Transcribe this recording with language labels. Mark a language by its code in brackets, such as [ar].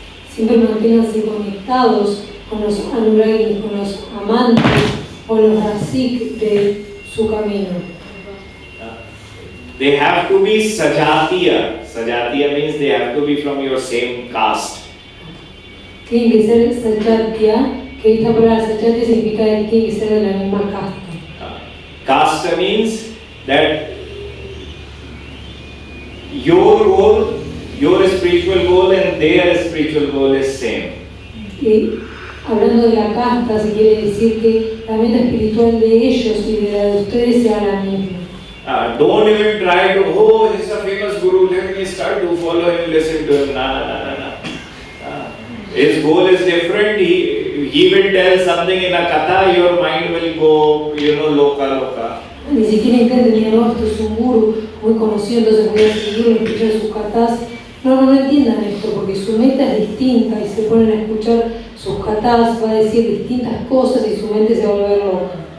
[es] Siempre manténganse conectados con los anuragis, con los amantes o los rasik de su camino. [en] They have to be sajatiya. Sajatiya means they have to be from your same caste. [es] Tienen que ser sajatiya, que esta palabra sajatiya significa que tienen que ser de la misma casta. [en] Caste means that your goal, your spiritual goal and their spiritual goal is same. [es] Y hablando de la casta, se quiere decir que la meta espiritual de ellos y de la de ustedes sea la misma. [en] Don't even try to, oh, he's a famous guru, let me start to follow him, listen to him. No. His goal is different. He will tell something in a katha, your mind will go, loka. [es] Ni siquiera entienden, no, esto es un guru muy conocido, entonces voy a seguirlo, escuchar sus kathas. No entiendan esto, porque su meta es distinta y se ponen a escuchar sus kathas, va a decir distintas cosas y su mente se va a volver loca.